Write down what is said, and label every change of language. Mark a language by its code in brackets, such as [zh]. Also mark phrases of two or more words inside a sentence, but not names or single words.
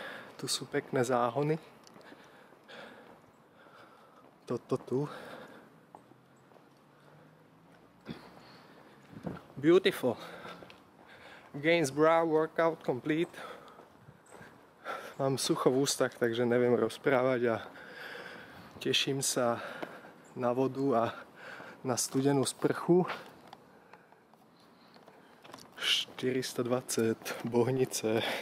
[sk] Tu sú pekné záhony. Toto tu. [en] Beautiful. Gainsborough workout complete. [sk] Mám sucho v ústach, takže neviem rozprávať a teším sa na vodu a na studenú sprchu. 420 Bohnice.